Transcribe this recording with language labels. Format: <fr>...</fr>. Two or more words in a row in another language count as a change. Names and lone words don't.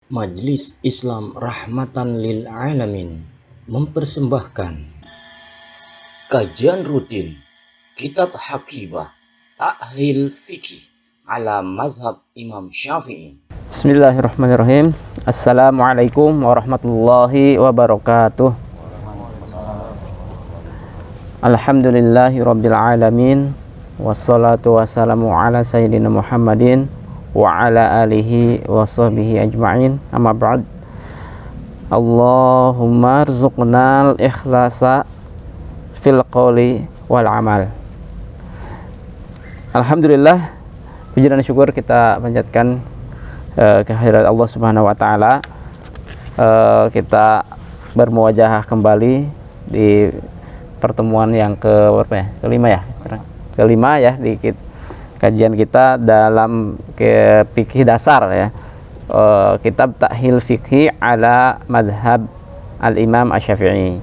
<id>Majelis Islam Rahmatan lil Alamin mempersembahkan kajian rutin Kitab Hakibah Ta'hil Fikih ala Mazhab Imam Syafi'i.</id> <ar>بسم الله الرحمن الرحيم. السلام عليكم ورحمة الله وبركاته. الحمد لله رب العالمين. والصلاة والسلام على سيدنا محمد وعلى آله وصحبه أجمعين. أما بعد. اللهم ارزقنا الإخلاص في القول والعمل.</ar> <id>Alhamdulillah, puji dan syukur kita panjatkan kehadirat Allah</id> <ar>سبحانه وتعالى.</ar> <id>Kita bermuwajahah kembali di pertemuan yang kelima ya di kajian kita dalam fikih dasar ya, kitab Ta'hil Fikih ala Madhab Al-Imam Asy-Syafi'i.</id>